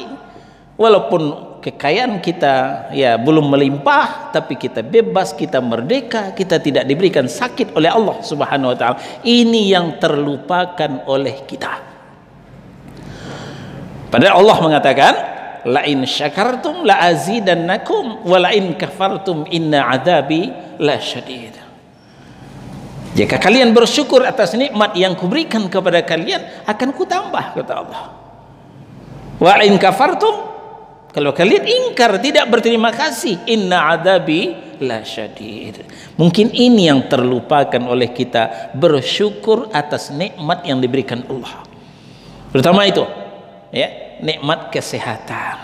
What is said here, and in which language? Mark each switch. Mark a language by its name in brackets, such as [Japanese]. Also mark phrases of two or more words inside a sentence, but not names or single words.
[Indonesian] Walaupun kekayaan kita ya belum melimpah, tapi kita bebas, kita merdeka, kita tidak diberikan sakit oleh Allah [Arabic] سبحانه وتعالى. [Indonesian] Ini yang terlupakan oleh kita. Padahal Allah mengatakan, [Arabic] لئن شكرتم لأزيدنكم ولئن كفرتم إن عذابي لشديد. [Indonesian] Jika kalian bersyukur atas nikmat yang kuberikan kepada kalian, akan kutambah, kata Allah. [Arabic] وإن كفرتم, [Indonesian] kalau kalian ingkar, tidak berterima kasih, [Arabic] إن عذابي لشديد. [Indonesian] Mungkin ini yang terlupakan oleh kita, bersyukur atas nikmat yang diberikan Allah. Pertama itu, ya, nikmat kesehatan.